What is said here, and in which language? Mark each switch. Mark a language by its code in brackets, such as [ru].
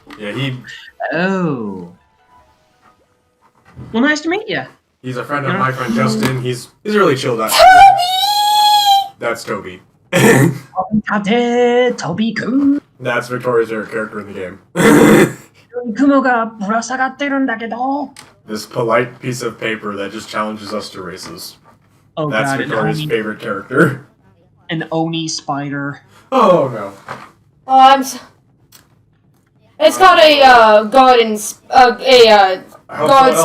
[en] Yeah, Oh. Well, nice to meet you. he's a friend of my friend Justin. He's a really chill guy. Tobi! That's Tobi. Tobi-kun. That's Victoria's favorite character in the game. [ja] 雲がぶら下がってるんだけど。 [en] This polite piece of paper that just challenges us to races. Oh That's god, Victoria's favorite character. an Oni spider. Oh no. Oh, I'm so... It's called a, garden... I hope God someone else